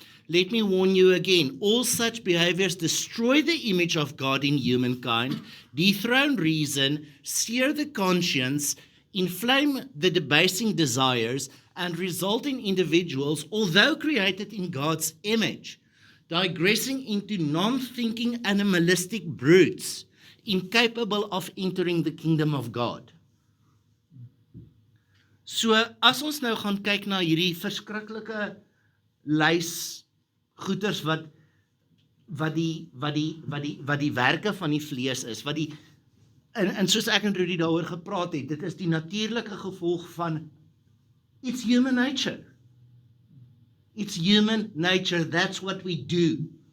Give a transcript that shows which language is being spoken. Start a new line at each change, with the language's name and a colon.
English: Let me warn you again, all such behaviors destroy the image of God in humankind, dethrone reason, sear the conscience, inflame the debasing desires, and result in individuals, although created in God's image, digressing into non-thinking animalistic brutes, incapable of entering the kingdom of God.
Afrikaans: So, as ons nou gaan kyk na hierdie verskriklike lys goeters wat die werke van die vlees is, en soos ek en Rudy daaroor gepraat het, dit is die natuurlike gevolg van
English: it's human nature. It's human nature, that's what we do.